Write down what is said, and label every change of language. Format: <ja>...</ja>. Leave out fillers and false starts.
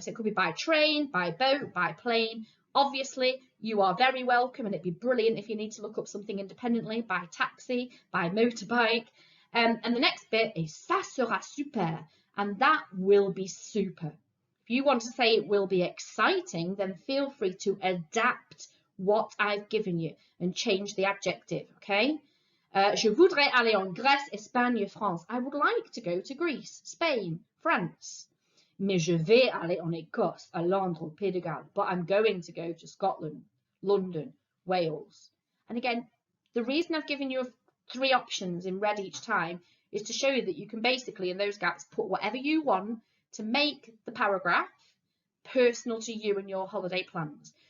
<en>So it could be by train, by boat, by plane. Obviously, you are very welcome, and it'd be brilliant if you need to look up something independently, by taxi, by motorbike. And the next bit is</en> <fr>ça sera super,</fr> <en>and that will be super. If you want to say it will be exciting, then feel free to adapt what I've given you and change the adjective, okay?</en> <fr>Je voudrais aller en Grèce, Espagne, France.</fr> <en>I would like to go to Greece, Spain, France.</en> <fr>Mais je vais aller en Écosse, à Londres, Pays de Galles.</fr> <en>But I'm going to go to Scotland, London, Wales. And again, the reason I've given you 3 options in red each time is to show you that you can basically, in those gaps, put whatever you want to make the paragraph personal to you and your holiday plans.</en>